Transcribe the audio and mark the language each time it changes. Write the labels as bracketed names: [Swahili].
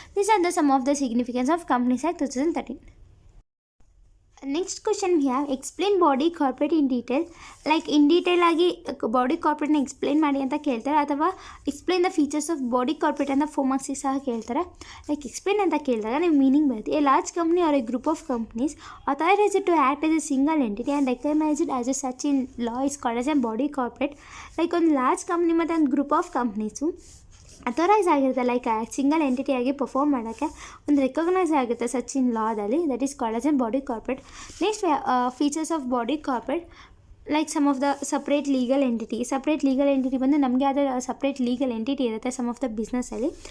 [English] This are the sum of the significance of companies act 2013. Next question we have explain body corporate in detail. [Kannada] Like in detail ಆಗಿ body ಕಾರ್ಪೊರೇಟ್ನ explain ಮಾಡಿ ಅಂತ ಕೇಳ್ತಾರೆ, ಅಥವಾ [English] explain the features of body corporate [Kannada] ಅಂತ 4 ಮಾರ್ಕ್ಸಿಗೆ ಸಹ ಕೇಳ್ತಾರೆ. Like explain ಅಂತ ಕೇಳಿದಾಗ ನೀವು ಮೀನಿಂಗ್ ಬರುತ್ತೆ. [English] A large company or a group of companies authorized to act as a single entity and recognized as a such in law is called as a body corporate. [Kannada] Like ಒಂದು large company ಮತ್ತು ಒಂದು group of companies authorise ಆಗಿರುತ್ತೆ, like single ಎಂಟಿಟಿಯಾಗಿ perform ಮಾಡೋಕ್ಕೆ ಒಂದು recognise ಆಗುತ್ತೆ such in ಲಾದಲ್ಲಿ, [English] That is called as a body corporate. [Kannada] Next features of body corporate, like some of the separate legal entity ಬಂದು ನಮಗೆ ಆದ separate legal entity ಇರುತ್ತೆ some of the ಬಿಸ್ನೆಸ್ಸಲ್ಲಿ.